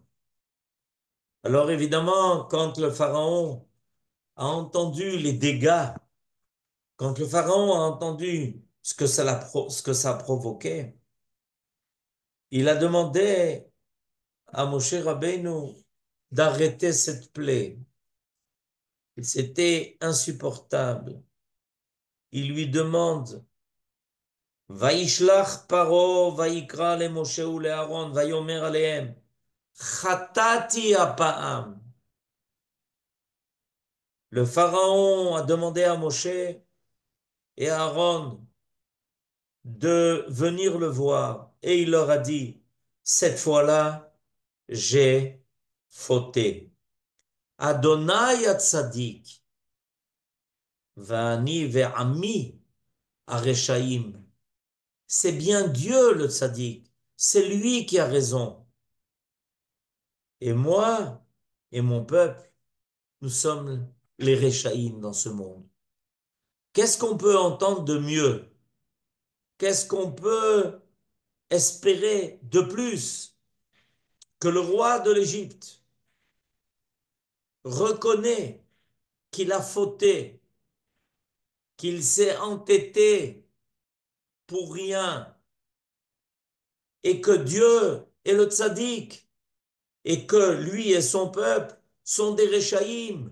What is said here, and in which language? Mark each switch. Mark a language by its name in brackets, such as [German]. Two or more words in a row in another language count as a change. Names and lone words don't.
[French] Alors évidemment, quand le pharaon a entendu les dégâts, quand le pharaon a entendu ce que ça provoquait, il a demandé à Moshe Rabbeinu d'arrêter cette plaie. C'était insupportable. Il lui demande, [Hebrew] וישלח פרעה ויקרא למשה ולאהרן ויאמר אלהם חטאתי הפעם. [French] Le pharaon a demandé à Moshe et à Aaron de venir le voir et il leur a dit, cette fois-là, j'ai fauté. [Hebrew] יהוה הצדיק ואני ועמי הרשעים. [French] C'est bien Dieu le Tzadik, c'est lui qui a raison. Et moi et mon peuple, nous sommes les Reshaïm dans ce monde. Qu'est-ce qu'on peut entendre de mieux? Qu'est-ce qu'on peut espérer de plus que le roi de l'Égypte reconnaît qu'il a fauté, qu'il s'est entêté pour rien, et que Dieu est le tzaddik, et que lui et son peuple sont des Réchaïm.